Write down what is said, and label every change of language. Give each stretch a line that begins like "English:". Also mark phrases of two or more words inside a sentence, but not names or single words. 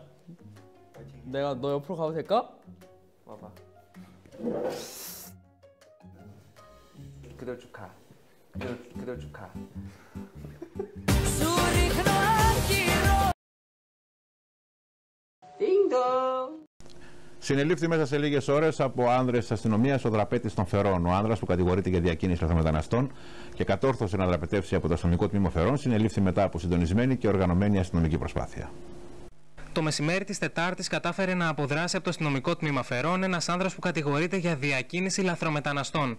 Korean: 내가 너 옆으로 가도 될까? 와봐. 그대로 쭉 가. 그대로 쭉 가. 띵동.
Greek: Συνελήφθη μέσα σε λίγες ώρες από άνδρες της αστυνομίας ο δραπέτης των Φερών. Ο άνδρας που κατηγορείται για διακίνηση λαθρομεταναστών και κατόρθωσε να δραπετεύσει από το αστυνομικό τμήμα Φερών συνελήφθη μετά από συντονισμένη και οργανωμένη αστυνομική προσπάθεια. Το μεσημέρι της Τετάρτης κατάφερε να αποδράσει από το αστυνομικό τμήμα Φερών ένας άνδρας που κατηγορείται για διακίνηση λαθρομεταναστών.